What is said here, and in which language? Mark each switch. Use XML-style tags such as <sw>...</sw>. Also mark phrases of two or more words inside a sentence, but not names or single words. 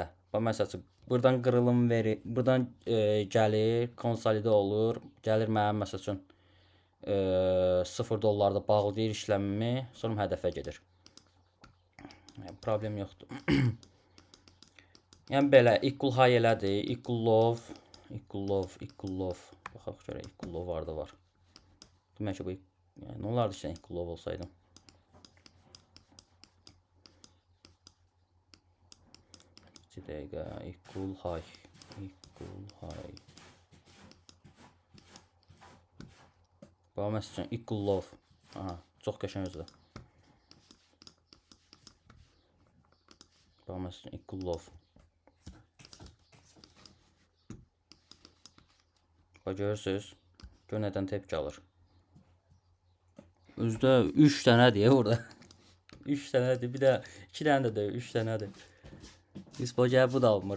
<az>Məsəl üçün, buradan qırılım verir. Buradan gəlir, konsolidə olur. Gəlir mənim, məsəl üçün, 0 dollarda bağlayır işləmimi. Sonra hədəfə gedir. Problem yoxdur. Yəni, belə,</az> <en>equal high elədir. Equal low. Equal low.</en> <az>Baxaq görə</az> <en>equal low</en> <az>var da var. Demək ki, bu nə olardı işte</az> <en>equal low</en> <az>olsaydım. Bir dəqiqə,</az> <en>equal high.</en> <az>Bax, məsəl üçün,</az> <en>equal low.</en> <az>Aha, çox qəşəng özü. Bax, məsəl üçün,</az> <en>equal low.</en> <az>Görürsünüz, gör nədən tepki alır. Özdə 3 dənədir orada. 3 dənədir, bir də 2 dənə də deyil, 3 dənədir. Biz bu gəl bu da almır.</az>